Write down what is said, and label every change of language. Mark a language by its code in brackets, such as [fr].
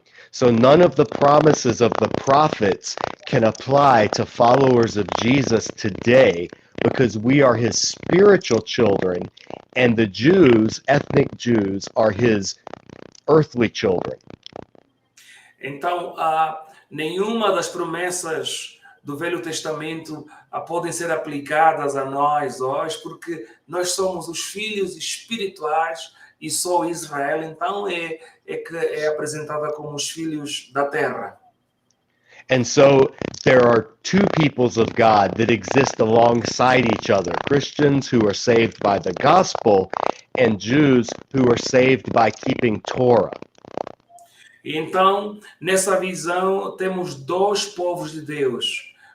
[en] So none of the promises of the prophets can apply to followers of Jesus today because we are his spiritual children and the Jews, ethnic Jews, are his earthly children. [pt] Então, nenhuma das promessas do Velho Testamento podem ser aplicadas a nós hoje, porque nós somos os filhos espirituais e só Israel, então, é apresentada como os filhos da terra. [en] And so there are two peoples of God that exist alongside each other, Christians who are saved by the gospel and Jews who are saved by keeping Torah. [pt] Então, nessa visão, temos dois povos de Deus.